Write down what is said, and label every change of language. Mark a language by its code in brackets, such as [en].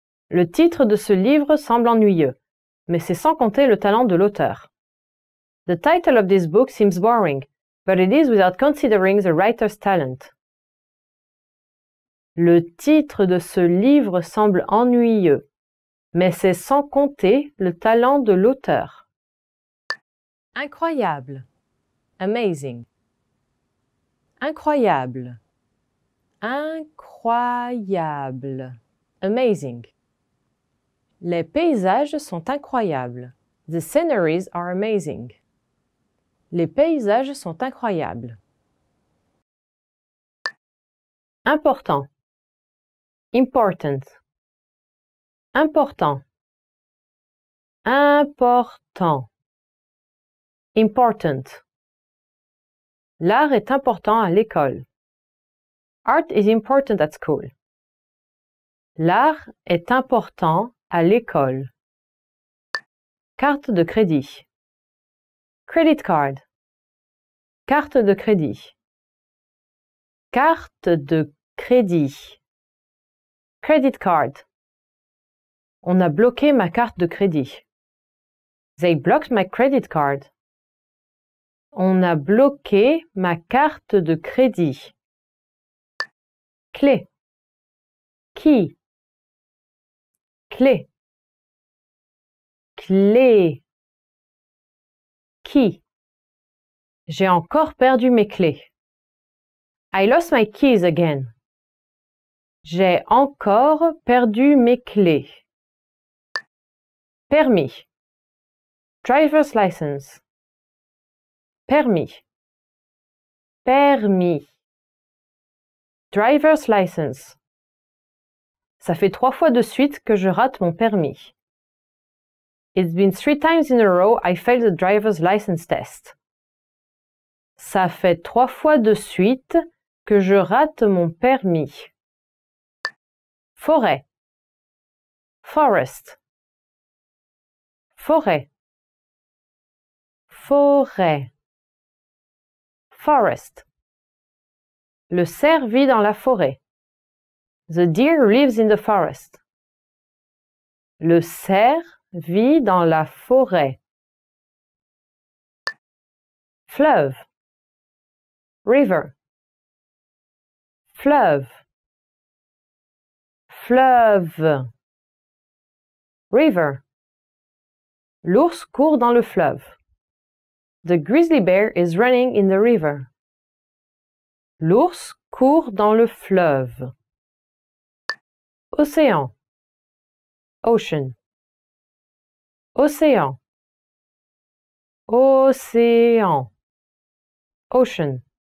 [fr] Le titre de ce livre semble ennuyeux, mais c'est sans compter le talent de l'auteur. [en] The title of this book seems boring, but it is without considering the writer's talent. [fr] Le titre de ce livre semble ennuyeux, mais c'est sans compter le talent de l'auteur. Incroyable. [en] Amazing. [fr] Incroyable. Incroyable. [en] Amazing. [fr] Les paysages sont incroyables. [en] The sceneries are amazing. [fr] Les paysages sont incroyables. Important. Important. Important. Important. Important. L'art est important à l'école. [en] Art is important at school. [fr] L'art est important à l'école. Carte de crédit. [en] Credit card. [fr] Carte de crédit. Carte de crédit. [en] Credit card. [fr] On a bloqué ma carte de crédit. [en] They blocked my credit card. [fr] On a bloqué ma carte de crédit. Clé. [en] Key. [fr] Clé. Clé. Key. J'ai encore perdu mes clés. [en] I lost my keys again. [fr] J'ai encore perdu mes clés. Permis. [en] Driver's license. [fr] Permis. Permis. [en] Driver's license. [fr] Ça fait 3 fois de suite que je rate mon permis. [en] It's been 3 times in a row I failed the driver's license test. [fr] Ça fait 3 fois de suite que je rate mon permis. Forêt. [en] Forest. [fr] Forêt. Forêt. [en] Forest. [fr] Le cerf vit dans la forêt. [en] The deer lives in the forest. [fr] Le cerf vit dans la forêt. Fleuve. [en] River. [fr] Fleuve. Fleuve. [en] River. [fr] L'ours court dans le fleuve. [en] The grizzly bear is running in the river. [fr] L'ours court dans le fleuve. Océan. [en] Ocean. [fr] Océan. Océan. [en] Ocean.